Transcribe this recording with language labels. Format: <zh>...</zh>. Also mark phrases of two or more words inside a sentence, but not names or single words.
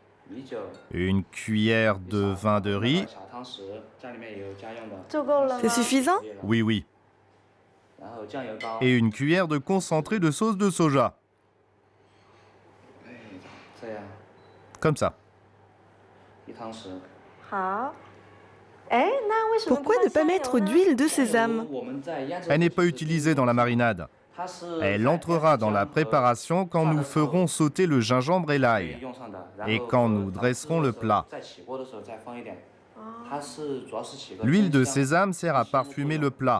<fr>Une cuillère de vin de riz. C'est suffisant? Oui, oui. Et une cuillère de concentré de sauce de soja. Comme ça.</fr> <zh>好。哎，那为什么</zh> <fr>Pourquoi ne pas mettre d'huile de sésame? Elle n'est pas utilisée dans la marinade. Elle entrera dans la préparation quand nous ferons sauter le gingembre et l'ail et quand nous dresserons le plat. L'huile de sésame sert à parfumer le plat.</fr>